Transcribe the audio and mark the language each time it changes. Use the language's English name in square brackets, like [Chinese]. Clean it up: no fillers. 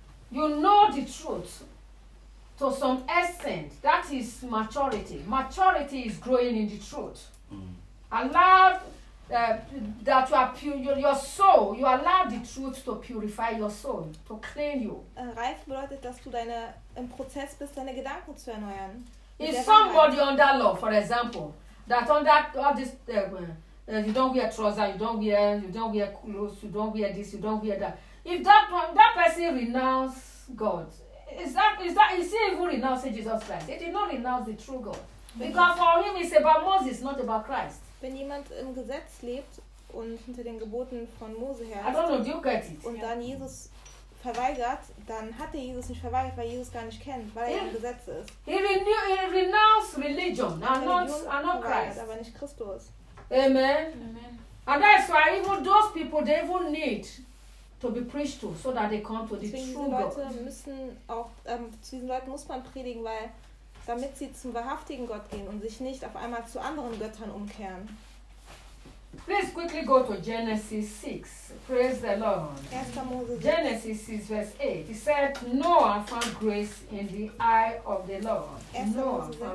[English] You know the truth to some extent. That is maturity. Maturity is growing in the truth. Mm-hmm. Allow that you are pure, your soul, you allow the truth to purify your soul, to clean you. [German] Reif bedeutet, dass du deine, im Prozess bist, deine Gedanken zu erneuern. [English] Is somebody under law, for example, that under all this, you don't wear trousers, you don't wear clothes, you don't wear this, you don't wear that. If that person renounce God, is he even renouncing Jesus Christ? He did not renounce the true God. Because for him it's about Moses, not about Christ. [German] Wenn jemand im Gesetz lebt und hinter den Geboten von Mose her, [English] I don't know, do you get it? [German] Und dann Jesus verweigert, dann hat er Jesus nicht verweigert, weil Jesus gar nicht kennt, weil er im Gesetz ist. [English] He renounced religion, and not Christ. [German] Aber nicht Christus. Amen. Amen. [English] And that's why even those people, they even need to be preached to, so that they come to the true God. [German] Leute müssen auch, zu diesen Leuten muss man predigen, weil damit sie zum wahrhaftigen Gott gehen und sich nicht auf einmal zu anderen Göttern umkehren. [English] Please quickly go to Genesis 6. Praise the Lord. Genesis 6, verse 8. He said, Noah found grace in the eye of the Lord.